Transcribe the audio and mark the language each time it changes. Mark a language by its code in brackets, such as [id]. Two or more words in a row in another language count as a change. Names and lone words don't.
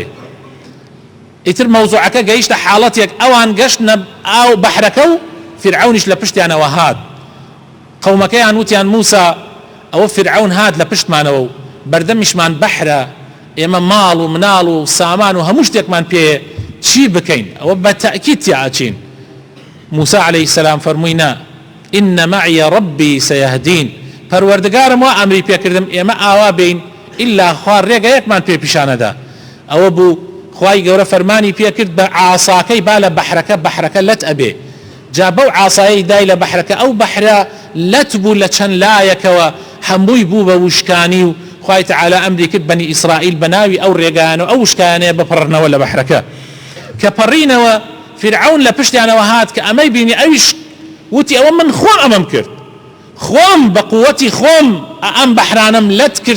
[ckb] ئیتر مەوزوعەکە گەیشتە حاڵەتێک، ئەوان گەشتنە ئاو بەحرەکە و فرعونیش لە پشتیانەوە هات. قەومەکەیان وتیان موسى ئەوە فرعون هات لە پشتمانەوە و بەردەمیشمان بەحرە، ئێمە ماڵ و مناڵ و سامان و هەموو شتێکمان پێ چی بکەین، ئەوە بە تەئکید تیاچین. [ar] موسى عليه السلام [ckb] فەرمووی نا [ar] إن معي ربي سيهدين، [ckb] پەروەردگارم وا ئەمری پێکردم ئێمە ئاوا بین ئیلا خوار ڕێگە یەکمان پێ پیشانەدا. ئەوە بوو خوای گەورە فەرمانی پێکرد بە عاساکەی با لە بەحرەکە لەت ئەبێ، جا بەو عاسایی دای لە بەحرەکە ئەو بەحرە لەت بوو لە چەند لایەکەوە هەمووی بوو بە وشکانی و خوای تعالی ئەمری کرد بەنی ئیسرائیل بە ناوی ئەو ڕێگایانە و ئەو وشکانەیە بپڕنەوە لە بەحرەکە کە پەڕینەوە فرعون لە پشتیانەوە هات کە ئەمەی بینی ئەویش وتی ئەوە من خۆم ئەمەم کرد خۆم بە قووەتی خۆم ئەم بەحرانم لەت کرد